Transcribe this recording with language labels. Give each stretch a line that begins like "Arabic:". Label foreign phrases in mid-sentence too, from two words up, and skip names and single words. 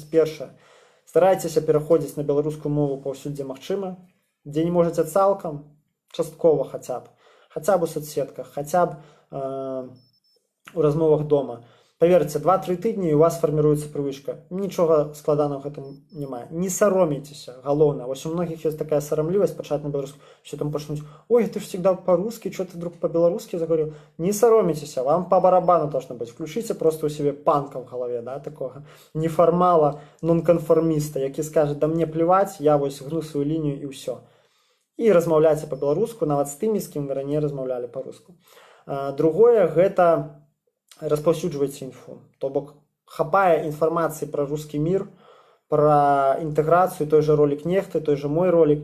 Belarusian: Першае, старайцеся пераходзіць на беларускую мову паўсюль, дзе магчыма, дзе не можаце цалкам, часткова хаця б у соцсетках, хаця б у размовах дома. Паверце, 2-3 тыдні і у вас фарміруецца прывычка. Нічога складанага гэтым няма. Не саромейцеся, галоўнае. Вось у многіх ёсць такая сарамлівасць пачаць на беларуску.
Russian: Все там пачнуць: ой, ты ж всегда по-русски, что ты вдруг по-белорусски заговорил?
Belarusian: Не саромейтеся,
Russian: вам по барабану должно быть. Включите просто у себе панка в голове, да, такого неформала, нонконформиста, які скажет: да мне плевать, я
Belarusian: вось гну свою лінію і ўсё. І размаўляйце по-беларуску, нават з тымі, з кім вы раней размаўлялі по-руску. Другое, гэта распаўсюджвайце інфу. То бок хапае інфармацыі пра рускі мір, пра інтэграцыю, той же ролик Нехты, той же мой ролик.